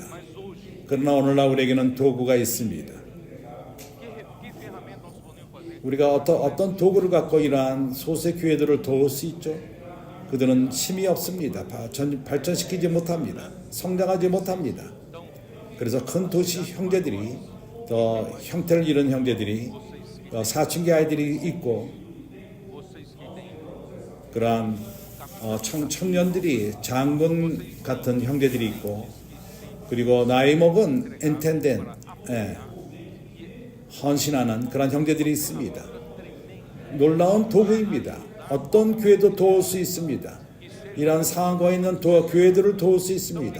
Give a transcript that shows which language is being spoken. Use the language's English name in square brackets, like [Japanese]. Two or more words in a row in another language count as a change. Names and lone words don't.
[Korean] 그러나 오늘날 우리에게는 도구가 있습니다. 우리가 어떤 도구를 갖고 이러한 소수의 교회들을 도울 수 있죠? 그들은 힘이 없습니다. 발전시키지 못합니다. 성장하지 못합니다. 그래서 큰 도시 형제들이 또 형태를 잃은 형제들이 사춘기 아이들이 있고 [Portuguese] vocês que têm [Korean] 그러한 청년들이 장군 같은 형제들이 있고 그리고 나이 먹은 엔텐덴 헌신하는 그런 형제들이 있습니다. 놀라운 도구입니다. 어떤 교회도 도울 수 있습니다. 이러한 상황과 있는 교회들을 도울 수 있습니다.